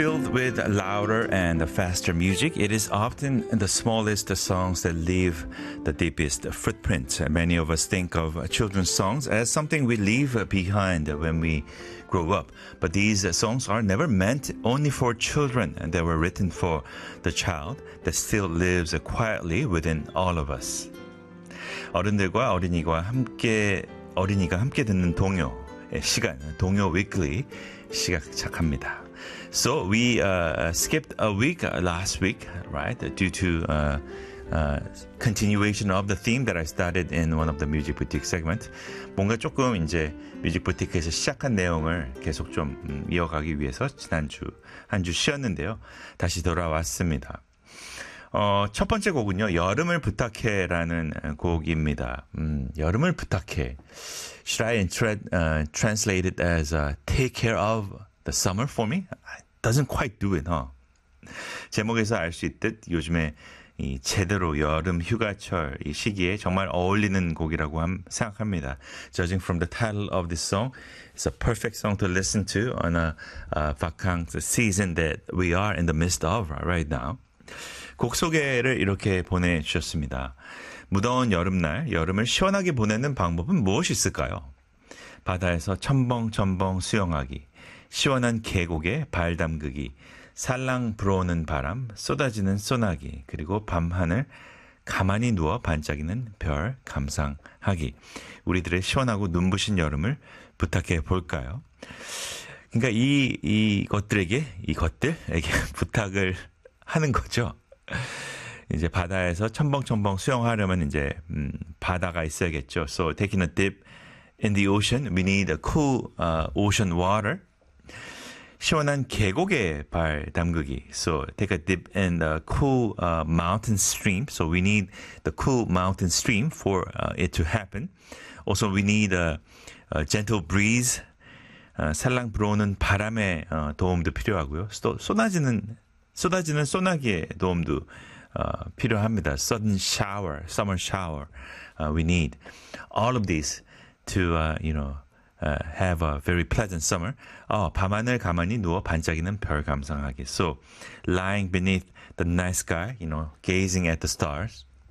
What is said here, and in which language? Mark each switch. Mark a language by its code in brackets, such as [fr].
[en] Filled with louder and faster music, it is often the smallest songs that leave the deepest footprint. Many of us think of children's songs as something we leave behind when we grow up. But these songs are never meant only for children. They were written for the child that still lives quietly within all of us. [ko] 어른들과 어린이가 함께, 어린이가 함께 듣는 동요 시간, 동요 위클리 시작합니다. [en] So we skipped a week last week, right? Due to continuation of the theme that I started in one of the Music Boutique segment. [ko] 뭔가 조금 이제 Music Boutique에서 시작한 내용을 계속 좀 이어가기 위해서 지난주 한 주 쉬었는데요. 다시 돌아왔습니다. 첫 번째 곡은요. 여름을 부탁해라는 곡입니다. 여름을 부탁해. [en] Should I translate it as take care of the summer for me? Doesn't quite do it, huh? [ko] 제목에서 알 수 있듯 요즘에 이 제대로 여름 휴가철 이 시기에 정말 어울리는 곡이라고 생각합니다. [en] Judging from the title of this song, it's a perfect song to listen to on a vacance season that we are in the midst of right now. [ko] 곡 소개를 이렇게 보내주셨습니다. 무더운 여름날 여름을 시원하게 보내는 방법은 무엇이 있을까요? 바다에서 첨벙첨벙 수영하기, 시원한 계곡에 발 담그기, 살랑 불어오는 바람, 쏟아지는 소나기, 그리고 밤하늘 가만히 누워 반짝이는 별 감상하기. 우리들의 시원하고 눈부신 여름을 부탁해 볼까요? 그러니까 이것들에게 부탁을 하는 거죠. 이제 바다에서 첨벙첨벙 수영하려면 이제 바다가 있어야겠죠. [en] So taking a dip in the ocean, we need a cool ocean water. [ko] 시원한 계곡에 발 담그기. [en] So take a dip in the cool mountain stream. So we need the cool mountain stream for it to happen. Also we need a gentle breeze. [ko] 살랑 불어오는 바람의 도움도 필요하고요. 쏟아지는 소나기의 도움도 필요합니다. [en] Sudden shower, summer shower. We need all of these to, have a very pleasant summer. [ko] 밤하늘 가만히 누워 반짝이는 별 감상하기. [en] So, lying beneath the night sky, you know, gazing at the stars.